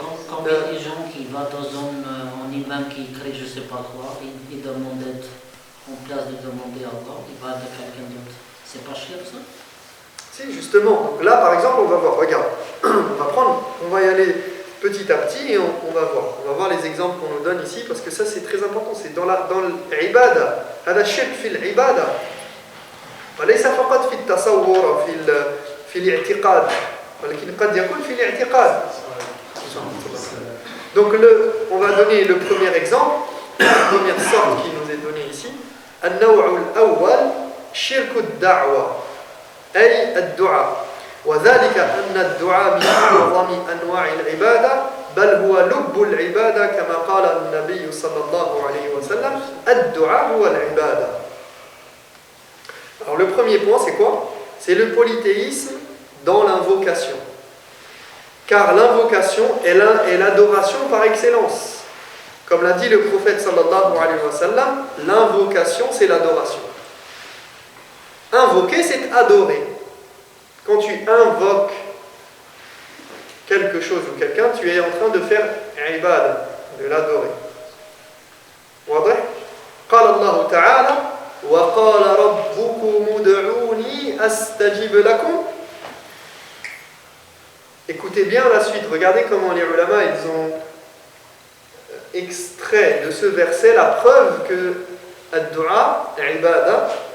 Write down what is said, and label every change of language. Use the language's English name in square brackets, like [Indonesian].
[French] Quand il y a des gens qui vont dans un imam qui crée je sais pas quoi, il demande d'être en place de demander à Allah, il va de quelqu'un d'autre. C'est pas cher ça? Si, justement. Donc là, par exemple, on va voir. Regarde, on va y aller petit à petit et on va voir. On va voir les exemples qu'on nous donne ici parce que ça, c'est très important. C'est dans l'ibada. [Arabic] هذا الشرك في العبادة وليس فقط في التصور أو في الاعتقاد ولكن قد يكون في الاعتقاد. [French] Donc on va donner le premier exemple, la première sorte qui nous est donnée ici. [Arabic] النوع الأول شرك الدعوة أي الدعاء وذلك أن الدعاء من أعظم أنواع العبادة بل هو لب العبادة كما قال النبي صلى الله عليه وسلم الدعاء هو العبادة. [French] Alors le premier point c'est quoi? C'est le polythéisme dans l'invocation. Car l'invocation est l'adoration par excellence. Comme l'a dit le prophète [Arabic] sallallahu alayhi wa sallam, [French] l'invocation c'est l'adoration. Invoquer c'est adorer. Quand tu invoques quelque chose ou quelqu'un, tu es en train de faire ibad, de l'adorer. [Arabic] واضح؟ قال الله تعالى وقال ربكم ادعوني أستجب لكم. [French] Écoutez bien la suite, regardez comment les ulama ils ont extrait de ce verset la preuve que [Arabic] ad-du'a ibada.